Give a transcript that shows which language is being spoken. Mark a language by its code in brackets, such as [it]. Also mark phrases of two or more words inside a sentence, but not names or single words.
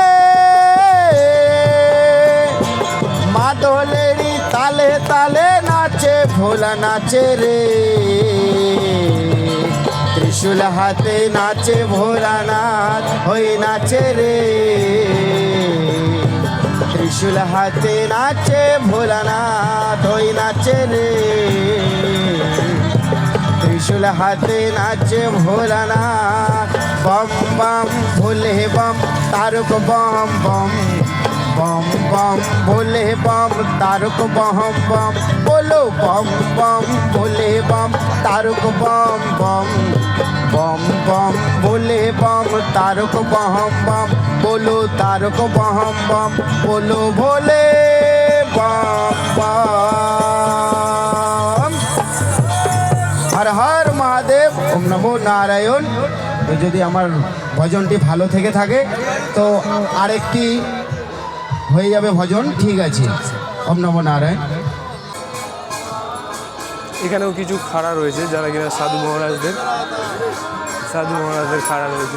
[bn] মাদলেরই তালে তালে নাচে ভোলা নাচে রে ত্রিশূল হাতে নাচে ভোলানাথ ওই নাচে রে ত্রিশূল হাতে নাচে ভোলানাথ ওই নাচে রে ত্রিশূল হাতে নাচে ভোলানাথ বম বম ভোলে বম তারক বম বম बम बम भोले [hi] बम तारक बम बम बोलो बम बम भोले बम तारक बम बम बम बम भोले बम तारक बम बम बोलो तारक बम बम बोलो भोले बम बम हर हर महादेव ओम नमो नारायण। [bn] তো যদি আমার ভজনটি ভালো থেকে থাকে তো আরেকটি হয়ে যাবে ভজন, ঠিক আছে। ওম নমো নারায়ণ। এখানেও কিছু খাড়া রয়েছে যারা কিনা সাধু মহারাজদের খাড়া রয়েছে।